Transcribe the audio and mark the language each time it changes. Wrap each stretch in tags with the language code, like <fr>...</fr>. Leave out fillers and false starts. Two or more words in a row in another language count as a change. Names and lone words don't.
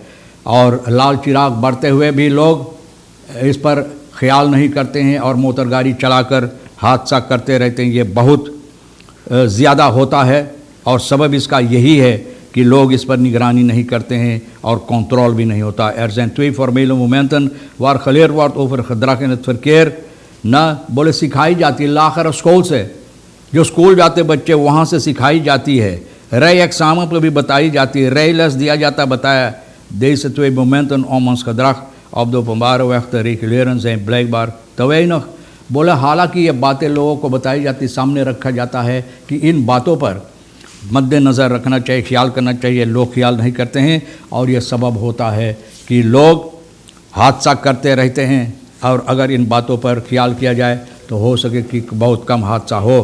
<hns>और लाल चिराग बढ़ते हुए भी लोग इस पर ख्याल नहीं करते हैं और मोटर गाड़ी चलाकर हादसा करते रहते हैं। ये बहुत ज़्यादा होता है और सबब इसका यही है कि लोग इस पर निगरानी नहीं करते हैं और कंट्रोल भी नहीं होता।</hns> <nl>Er zijn 2 formele momenten waar geleerd wordt over gedrag in het verkeer।</nl> <hns>ना बोले सिखाई जाती है लाखर स्कूल से, जो स्कूल जाते बच्चे वहाँ से सिखाई जाती है। रई एग्जाम पर भी बताई जाती है, रई les दिया जाता बताया।</hns> <nl>Deze 2 momenten om ons gedrag op de openbare weg te reguleren zijn blijkbaar te weinig।</nl> <hns>बोले हालांकि ये बातें लोगों को बताई जाती, सामने रखा जाता है कि इन बातों पर मद्देनज़र रखना चाहिए, ख्याल करना चाहिए, लोग ख्याल नहीं करते हैं और ये सबब होता है कि लोग हादसा करते रहते हैं। और अगर इन बातों पर ख्याल किया जाए तो हो सके कि बहुत कम हादसा हो।</hns>